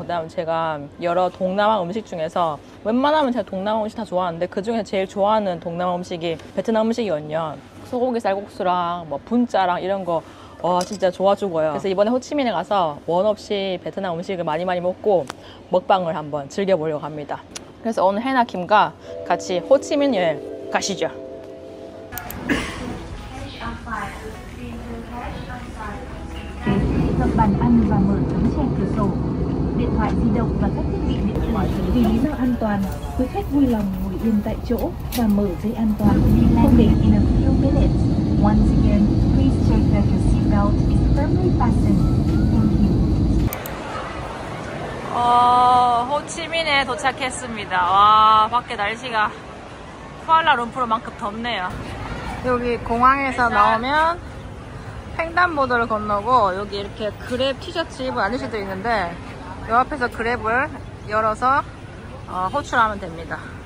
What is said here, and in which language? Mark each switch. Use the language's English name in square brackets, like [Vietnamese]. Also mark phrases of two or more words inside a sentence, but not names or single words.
[Korean] 그다음 제가 여러 동남아 음식 중에서 웬만하면 제가 동남아 음식 다 좋아하는데 그 중에 제일 좋아하는 동남아 음식이 베트남 음식이거든요. 소고기 쌀국수랑 뭐 분짜랑 이런 거 진짜 좋아 죽어요. 그래서 이번에 호치민에 가서 원 없이 베트남 음식을 많이 먹고 먹방을 한번 즐겨보려고 합니다. 그래서 오늘 해나 김과 같이 호치민 여행 가시죠. [Vietnamese] Gập bàn ăn và mở tấm che cửa sổ. Điện thoại di động và các thiết bị điện tử. Vì lý do an toàn, quý khách vui lòng ngồi yên tại chỗ và mở dây an toàn. Không để [English] in a few minutes. Once again, please check that your seatbelt is firmly fastened. Thank you. [Korean] 호치민에 도착했습니다. 와, 밖에 날씨가 쿠알라룸푸르만큼 덥네요. 여기 공항에서 나오면 횡단보도를 건너고, 여기 이렇게 그랩 티셔츠 입은 아저씨도 있는데 이 앞에서 그랩을 열어서 호출하면 됩니다.